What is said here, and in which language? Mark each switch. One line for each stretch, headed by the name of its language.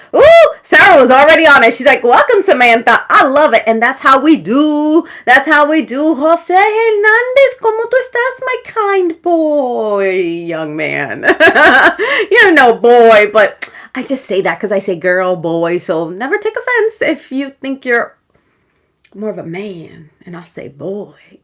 English: Ooh, Sarah was already on it. She's like, welcome, Samantha. I love it. And that's how we do. Jose Hernandez,
Spanish: ¿cómo tú estás,
English: my kind boy, young man? You're no boy, but I just say that because I say girl, boy. So never take offense if you think you're more of a man and I'll say boy.